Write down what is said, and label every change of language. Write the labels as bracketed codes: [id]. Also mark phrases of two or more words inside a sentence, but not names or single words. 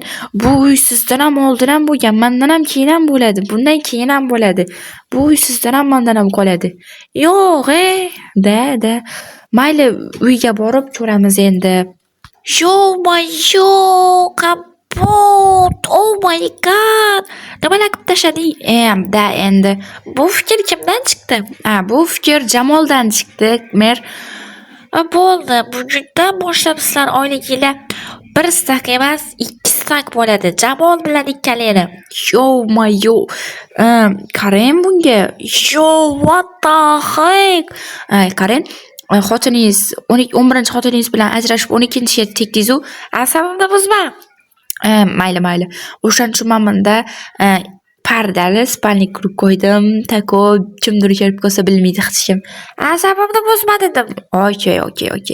[uz] Bu uy sizdan ham oldin ham bo'lgan, mendan ham keyin ham bo'ladi. Bundan keyin ham bo'ladi. Bu uy sizdan ham mendan ham qoladi. Yo'q, da. Mayli, uyga borib ko'ramiz endi. Yo'q, kapot. [en] Oh my god. [uz] Nimalar qilib tashlading? Endi bu fikr kimdan chiqdi? Bu fikr Jamoldan chiqdi. Mer bo'ldi. Bugundan boshlab sizlar oyliginglar 1 stak emas, 2 stak bo'ladi. Jamol bilan ikkalanglar. Yo'q. Qarang bunga. [en] What the heck? [uz] Qarang. Xotiningiz 11-xotiningiz bilan ajrashib 12-ga tekdingiz-ku. Asabimni buzma. Mayli. O'shaning uchun men bunda pardali spalnik qurib qo'ydim. Tako kimdir kelib qolsa bilmaydi hech kim. Asabimni buzma dedim. Okay.